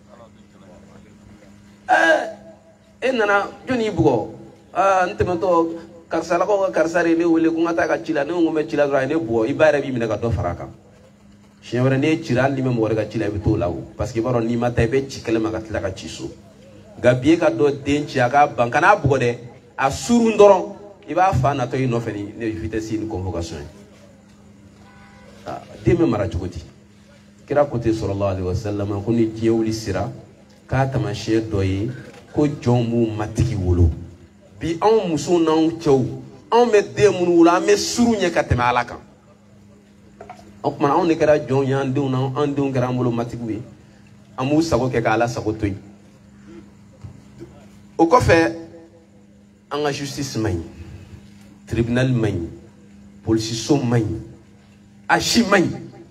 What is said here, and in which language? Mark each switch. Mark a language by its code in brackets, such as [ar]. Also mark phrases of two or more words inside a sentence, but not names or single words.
[bm] e nana jɔnni bugɔ n tɛmɛtɔ karisalakaw ka karisa de ne wele ko n ka taa ka ci la ne ko n bɛ ci la dɔrɔn a ye ne bugɔ i ba yɛrɛ b'i minɛ ka dɔ fara a kan siɲɛ wɛrɛ n'e cira hali n'i bɛ mɔgɔ wɛrɛ ka ci la i bɛ t'o la o parce que i b'a dɔn n'i ma taa i bɛ ci kɛlɛ ma ka tila ka ci so nka bi e ka dɔ den ci a k'a ban kan'a bugɔ dɛ a surun dɔrɔn i b'a fa natɔ i nɔfɛ ni vitesse ni convocation ye den bɛ mara cogo di kira ko ten [ar] صلى الله عليه وسلم [bm] ko ni diɲɛ wuli sera k'a taamasiyɛn dɔ ye ko jɔn b'u matigi wolo bi anw musow n'anw cɛw anw bɛ den minnu wolo an bɛ suru ɲɛ ka tɛmɛ ala kan o tuma anw de kɛra jɔnw ye an denw kɛra an bolo matigiw ye an b'u sago kɛ k'ala sago to yen o kɔfɛ an ka justice man ɲi tribunal man ɲi polisiso man ɲi a si man ɲi